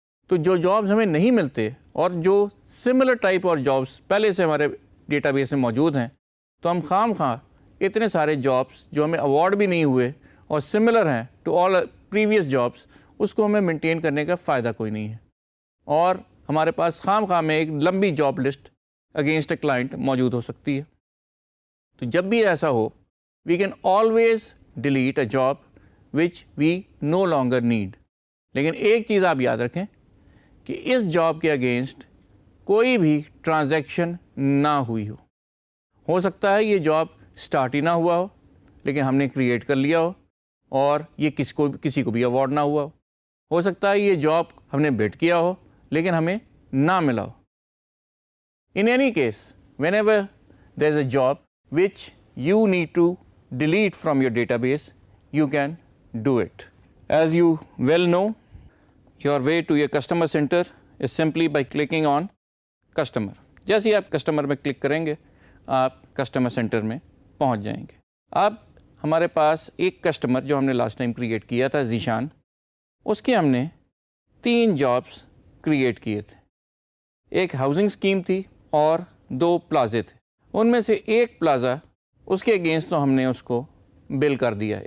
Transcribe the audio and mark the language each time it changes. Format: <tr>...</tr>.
<ur>تو جو جابس ہمیں نہیں ملتے اور جو سملر ٹائپ اور جابس پہلے سے ہمارے ڈیٹا بیس میں موجود ہیں تو ہم خام خواہ اتنے سارے جابس جو ہمیں ایوارڈ بھی نہیں ہوئے اور سملر ہیں ٹو آل پریویس جابس, اس کو ہمیں مینٹین کرنے کا فائدہ کوئی نہیں ہے, اور ہمارے پاس خام خواہ میں ایک لمبی job list against a client موجود ہو سکتی ہے. تو جب بھی ایسا ہو</ur> <en>We can always delete a job which we no longer need.</en> <ur>لیکن ایک چیز آپ یاد رکھیں کہ اس جاب کے اگینسٹ کوئی بھی ٹرانزیکشن نہ ہوئی ہو سکتا ہے یہ جاب سٹارٹ ہی نہ ہوا ہو لیکن ہم نے کریٹ کر لیا ہو اور یہ کسی کو بھی ایوارڈ نہ ہوا ہو سکتا ہے یہ جاب ہم نے بڈ کیا ہو لیکن ہمیں نہ ملا ہو.</ur> <en>In any case, whenever there is a job which you need to delete from your database, you can do it. As you well know, your way to your customer center is simply by clicking on customer.</en> <ur>جیسے ہی آپ customer میں click کریں گے آپ customer centre میں پہنچ جائیں گے. اب ہمارے پاس ایک کسٹمر جو ہم نے لاسٹ ٹائم کریٹ کیا تھا ذیشان, اس کے ہم نے 3 جابس کریٹ کیے تھے. ایک ہاؤسنگ اسکیم تھی اور 2 پلازے تھے. ان میں سے ایک پلازا اس کے اگینسٹ تو ہم نے اس کو بل کر دیا.</ur>